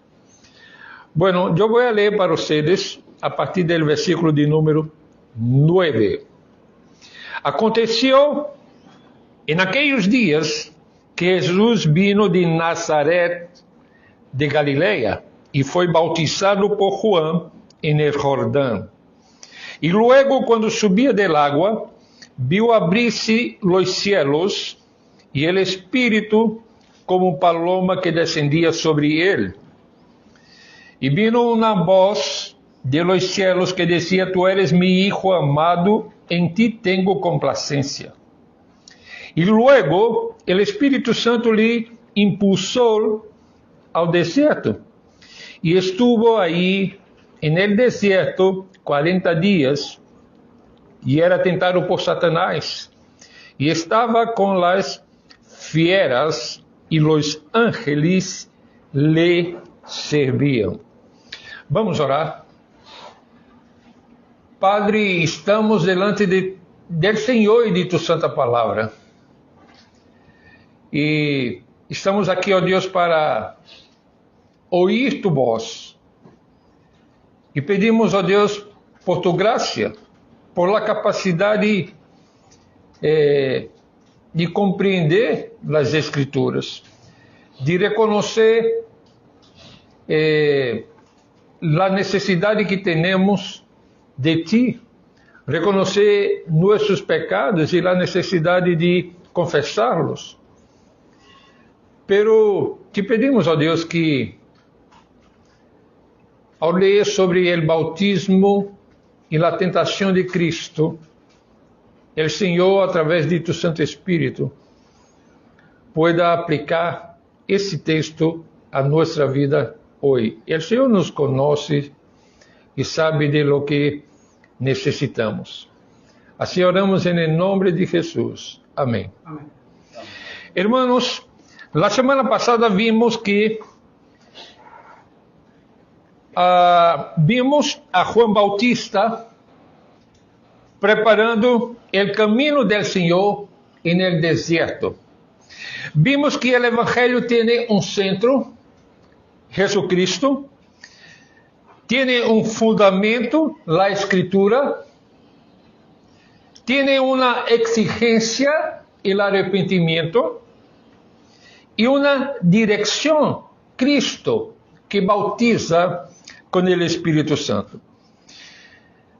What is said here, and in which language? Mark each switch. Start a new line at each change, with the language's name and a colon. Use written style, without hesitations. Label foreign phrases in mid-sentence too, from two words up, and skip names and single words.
Portuguese: Bueno, eu vou ler para vocês a partir do versículo de número 9. Aconteceu em aqueles dias que Jesus vino de Nazaré de Galileia e foi bautizado por João em el Jordão. E luego, quando subia
Spanish: del agua,
Portuguese: viu abrir-se os cielos e el Espírito como paloma que descendia sobre ele.
Spanish: E vino uma voz de los cielos que decía: Tú eres mi Hijo amado, en ti tengo complacencia.
Portuguese: E luego el Espírito Santo lhe impulsou ao deserto. E estuvo aí
Spanish: en el
Portuguese: deserto 40 dias, e era tentado por Satanás. E estava com
Spanish: las fieras,
Portuguese: e
Spanish: los ángeles le
Portuguese: serviam. Vamos orar. Padre,
Spanish: estamos delante del
Portuguese: Senhor e de tu santa palavra. E estamos aqui, ó Deus, para ouvir tu voz. E pedimos, ó Deus, por tu graça, por la capacidade de compreender as Escrituras, de reconhecer a necessidade que temos de ti, reconhecer nossos pecados e a necessidade de confessá-los.
Spanish: Pero te pedimos,
Portuguese: ó Deus, que ao ler sobre o bautismo e a tentação de Cristo, o Senhor, através de tu Santo Espírito, pueda aplicar esse texto a nossa vida hoje. O Senhor nos conhece e sabe
Spanish: de lo que
Portuguese: necessitamos. Assim oramos em nome de Jesus. Amém. Amém.
Spanish: Hermanos, la
Portuguese: semana passada vimos que vimos a Juan Bautista preparando o caminho del Senhor
Spanish: en el
Portuguese: deserto. Vimos que o Evangelho tem um centro, Jesucristo, tem um fundamento, a Escritura, tem uma exigência, o arrependimento, e uma direção, Cristo, que bautiza com o Espírito Santo.